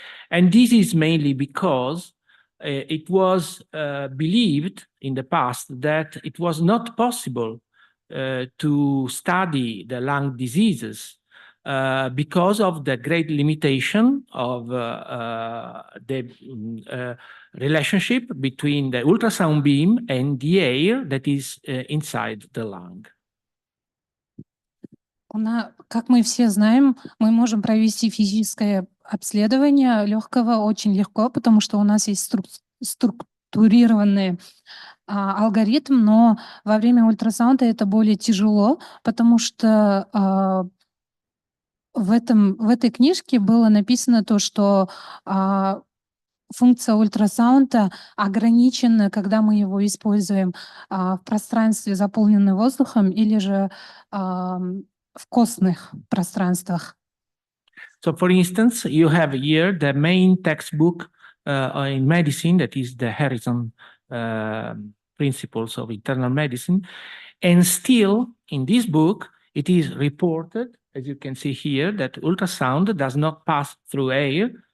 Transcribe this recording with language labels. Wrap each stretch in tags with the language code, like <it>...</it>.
<en>And this is mainly because it was believed in the past that it was not possible to study the lung diseases because of the great limitation of the relationship between the ultrasound beam and the air that is inside the lung.</en> <ru>Как мы все знаем, мы можем провести физическое обследование легкого очень легко, потому что у нас есть структурированный алгоритм, но во время ультрасаунда это более тяжело, потому что в этой книжке было написано то, что функция ультрасаунда ограничена, когда мы его используем в пространстве, заполненном воздухом, или же в костных пространствах.</ru> <en>So, for instance, you have here the main textbook in medicine, that is the Harrison Principles of Internal Medicine. And still, in this book, it is reported, as you can see here, that ultrasound does not pass through air.</en>